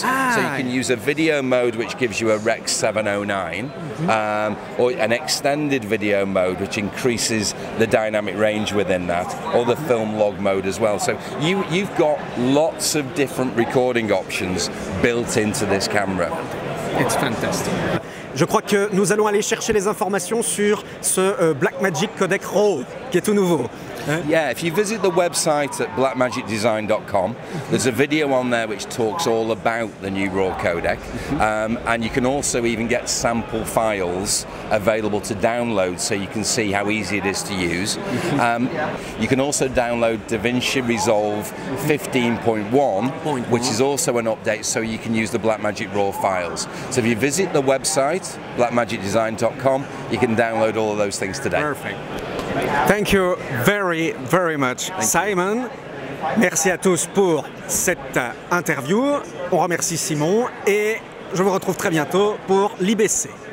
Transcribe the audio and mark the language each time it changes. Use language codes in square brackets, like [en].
[en] So you can use a video mode which gives you a Rex 709, or an extended video mode which increases the dynamic range within that, or the film log mode as well. So you've got lots of different recording options built into this camera. It's fantastic. [fr] Je crois que nous allons aller chercher les informations sur ce Blackmagic Codec RAW qui est tout nouveau. [en] Yeah, if you visit the website at blackmagicdesign.com, there's a video on there which talks all about the new RAW codec, and you can also even get sample files available to download so you can see how easy it is to use. You can also download DaVinci Resolve 15.1, which is also an update, so you can use the Blackmagic RAW files. So if you visit the website, blackmagicdesign.com, you can download all of those things today. Perfect. Thank you very, very much, Simon. [fr] Merci à tous pour cette interview. On remercie Simon et je vous retrouve très bientôt pour l'IBC.